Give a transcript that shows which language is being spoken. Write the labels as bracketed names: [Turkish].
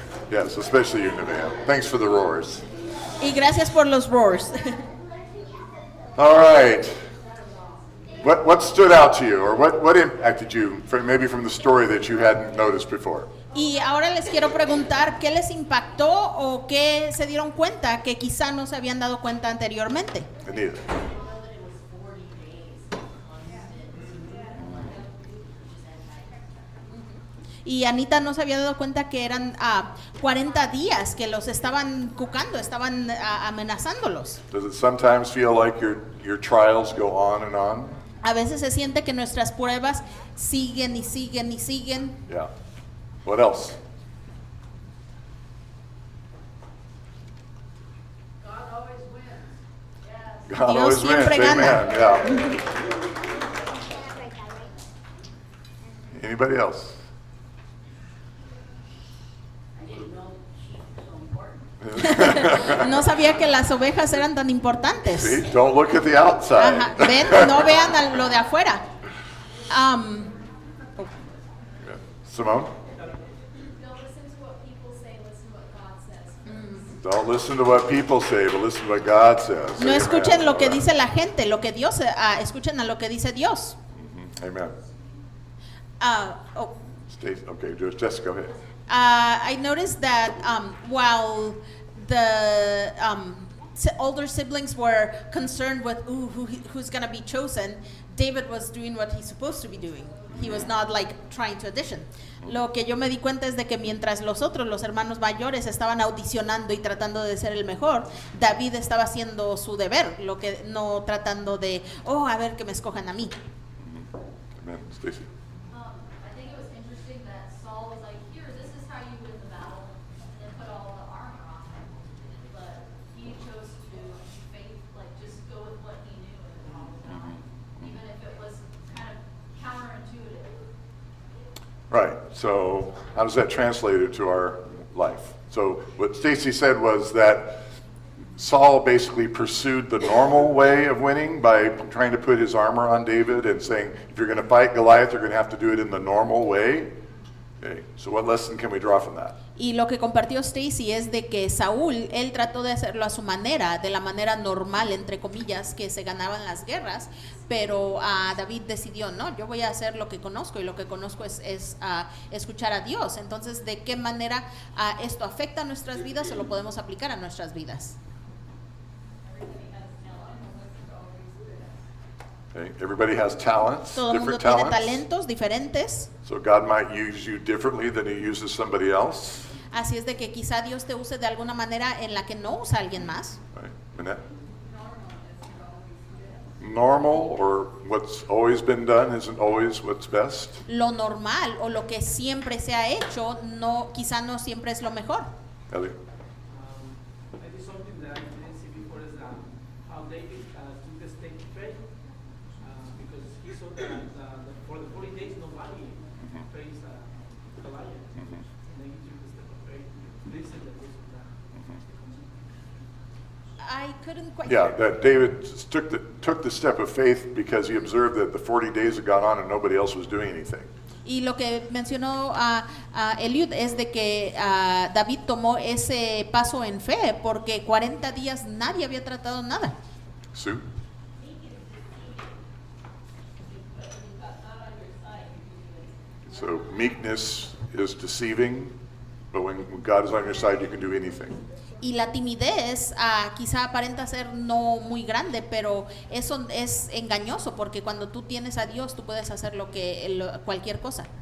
[English] Yes, especially you, Nevaeh. Thanks for the roars. [Spanish] Y gracias por los roars. [English] All right. What stood out to you, or what impacted you, maybe from the story that you hadn't noticed before? [Spanish] Y ahora les quiero preguntar qué les impactó o qué se dieron cuenta que quizá no se habían dado cuenta anteriormente. [English] Anita. [Spanish] Y Anita no se había dado cuenta que eran 40 días que los estaban cucando, estaban amenazándolos. [English] Does it sometimes feel like your trials go on and on? [Spanish] A veces se siente que nuestras pruebas siguen y siguen y siguen. [English] Yeah. What else? God [Spanish] Dios [English] always wins. [Spanish] siempre gana. [English] Amen. Yeah. Anybody else? [Spanish] No sabía que las ovejas eran tan importantes. [English] See, don't look at the outside. [Spanish] Ajá, ven, no vean lo de afuera. [English] Simone? Don't listen to what people say, listen to what God says. Don't listen to what people say, but listen to what God says. [Spanish] No [English] Amen. [Spanish] escuchen lo que dice la gente, lo que Dios, escuchen a lo que dice Dios. [English] Amen. Oh. Okay, Jessica, go ahead. I noticed that while the older siblings were concerned with who's going to be chosen, David was doing what he's supposed to be doing. He was not like trying to audition. [Spanish] Lo que yo me di cuenta es de que mientras los hermanos mayores estaban audicionando y tratando de ser el mejor, David estaba haciendo su deber, lo que no tratando de, a ver que me escojan a mí. [English] Amen. Stacy. I think it was interesting that Saul was like, here, this is how you win the battle, and then put all the armor on him. But he chose to faith, like just go with what he knew and all the time, even if it was kind of counterintuitive. Right. So how does that translate into our life? So what Stacy said was that Saul basically pursued the normal way of winning by trying to put his armor on David and saying, if you're going to fight Goliath, you're going to have to do it in the normal way. Okay. So what lesson can we draw from that? [Spanish] Y lo que compartió Stacy es de que Saúl, él trató de hacerlo a su manera, de la manera normal, entre comillas, que se ganaban las guerras, pero David decidió, no, yo voy a hacer lo que conozco, y lo que conozco es escuchar a Dios. Entonces, ¿de qué manera esto afecta a nuestras vidas o lo podemos aplicar a nuestras vidas? [English] Okay. Everybody has talents, [Spanish] Todo el mundo [English] different [Spanish] tiene [English] talents. [Spanish] talentos diferentes. [English] So God might use you differently than he uses somebody else. [Spanish] Así es de que quizá Dios te use de alguna manera en la que no usa a alguien más. [English] Right. Minette? Normal or what's always been done isn't always what's best. [Spanish] Lo normal o lo que siempre se ha hecho, quizá no siempre es lo mejor. [English] Ellie? I did something that I didn't see before is how David took the step of faith because he saw that for the 40 days nobody faced Goliath. And then he took the step of faith. This is the reason that. I couldn't quite Yeah, hear. that David took the step of faith because he observed that the 40 days had gone on and nobody else was doing anything. [Spanish] Y lo que mencionó Eliud es de que David tomó ese paso en fe porque 40 días nadie había tratado nada. [English] Sue? So meekness is deceiving, but when God is on your side, you can do anything. [Spanish] Y la timidez quizá aparenta ser no muy grande, pero eso es engañoso porque cuando tú tienes a Dios tú puedes hacer cualquier cosa.